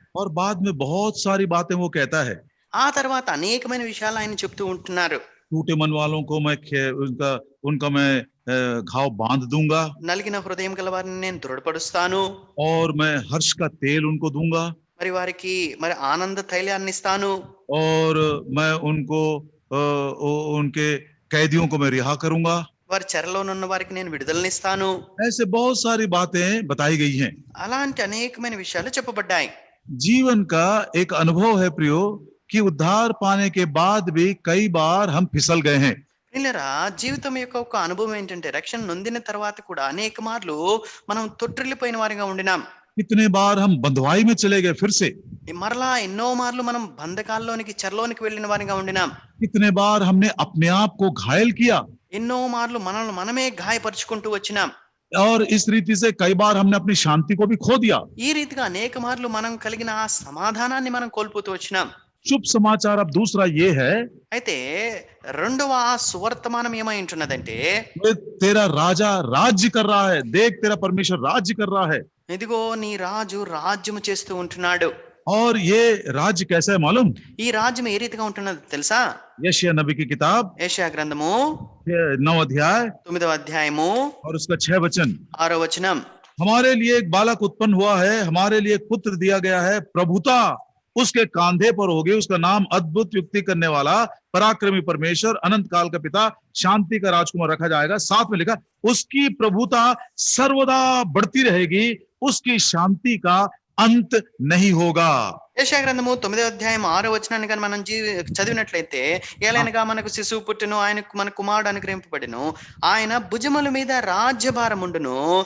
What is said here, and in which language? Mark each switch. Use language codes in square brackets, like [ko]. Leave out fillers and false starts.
[hi] और बाद में बहुत सारी बातें वो कहता है. [te] ఆ తర్వాత అనేకమైన విషయాలు ఆయన చెప్తూ ఉంటున్నారు. [hi] टूटे मन वालों को मैं उनका मैं घाव बांध दूंगा, [te] నలిగిన హృదయం గల వారిని నేను దృఢపరుస్తాను, [hi] और मैं हर्ष का तेल उनको दूंगा, [te] మరి వారికి మరి ఆనంద తైలాన్ని ఇస్తాను, [hi] और मैं उनको उनके कैदियों को मैं रिहा करूंगा. [te] వారి చెరలోనున్న వారికి నేను విడుదలనిస్తాను. [hi] ऐसे बहुत सारी बातें बताई गई हैं. [te] అలాంటి అనేకమైన విషయాలు చెప్పబడ్డాయి. [hi] जीवन का एक अनुभव है प्रियो कि उद्धार पाने के बाद भी कई बार हम फिसल गए हैं. [te] ప్రియులారా, జీవితం యొక్క ఒక అనుభవం ఏంటంటే రక్షణ నొందిన తర్వాత కూడా అనేక మార్లు మనం తొట్టిల్లిపోయిన వారిగా ఉండినాం. [hi] कितने बार हम बंधुआई में चले गए फिर से. [te] మరలా ఎన్నో మార్లు మనం బంధకాల్లోనికి చెరలోనికి వెళ్ళిన వారిగా ఉండినాం. [hi] कितने बार हमने अपने आप को घायल किया, [te] ఎన్నో మార్లు మనల్ని మనమే గాయపరుచుకుంటూ వచ్చినాం. [hi] और इस रीति से कई बार हमने अपनी शांति को भी खो दिया. [te] ఈ రీతిగా అనేక మార్లు మనం కలిగిన ఆ సమాధానాన్ని మనం కోల్పోతూ వచ్చినాం. [hi] शुभ समाचार अब दूसरा ये है, [te] అయితే రెండవ సువర్తమానం ఏమై ఉంటున్నదంటే, [hi] तेरा राजा राज्य कर रहा है, देख तेरा परमेश्वर राज्य कर रहा है. [te] ఇదిగో నీ రాజు రాజ్యము చేస్తూ ఉంటున్నాడు. [hi] और ये राज्य कैसा है मालूम? [te] ఈ రాజ్యం ఏ రీతిగా ఉంటున్నది తెలుసా? [hi] यशायाह नबी की किताब [te] యెషయా గ్రంథము [hi] 9 अध्याय [te] 9వ అధ్యాయము [hi] और उसका 6 वचन. [te] 6వ వచనం. [hi] हमारे लिए एक बालक उत्पन्न हुआ है, हमारे लिए एक पुत्र दिया गया है, प्रभुता उसके कांधे पर होगी, उसका नाम अद्भुत युक्ति करने वाला, पराक्रमी परमेश्वर, अनंत काल का पिता, शांति का राजकुमार रखा जाएगा. साथ में लिखा, उसकी प्रभुता सर्वदा बढ़ती रहेगी, उसकी शांति का अंत नहीं होगा. [te] యెషయా గ్రంథము 9వ అధ్యాయం 6వ వచనాన్ని కానీ మనం చదివినట్లయితే, ఏలైనగా మనకు శిశువు పుట్టును, ఆయనకు మన కుమారుడు అనుగ్రహింపబడును, ఆయన భుజముల మీద రాజ్యభారం ఉండును.